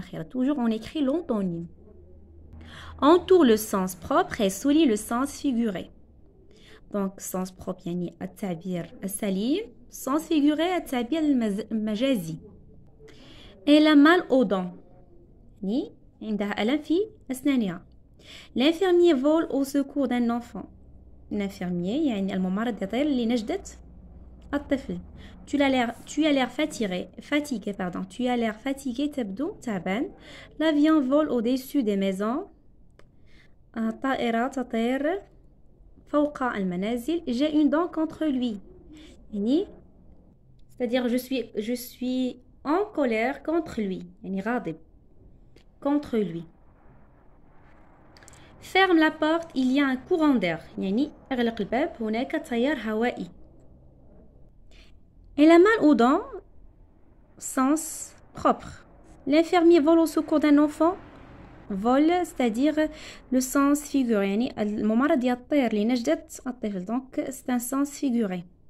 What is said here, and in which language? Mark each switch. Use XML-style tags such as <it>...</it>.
<fr>Toujours on écrit l'antonyme. Entoure le sens propre et souligne le sens figuré. Donc, sens propre,</fr> <ar>يعني التعبير السليم.</ar> <fr>Sens figuré,</fr> <ar>التعبير المجازي.</ar> <fr>Elle a mal aux dents.</fr> <ar>يعني عندها ألم في أسنانها.</ar> <fr>L'infirmier vole au secours d'un enfant.</fr> <ar>L'infirmier, يعني الممرض يطير لنجدة الطفل.</ar> <fr>Tu as l'air fatigué. Tu as l'air fatigué,</fr> <ar>تبدو تعبان.</ar> <fr>L'avion vole au-dessus des maisons.</fr> <ar>الطائرة تطير فوق المنازل.</ar> <fr>J'ai une dent contre lui. يعني c'est-à-dire je suis en colère contre lui.</fr> <ar>يعني غاضب</ar> <fr>contre lui. Ferme la porte, il y a un courant d'air.</fr> <ar>يعني اغلق الباب هناك تيار هوائي.</ar> <fr>Elle a mal aux dents, sens propre. L'infirmier vole au secours d'un enfant. vol c'est-à-dire le sens figuré</fr> <ar>يعني الممرض يطير لنجدة الطفل</ar> <fr>donc c'est un sens figuré.</fr>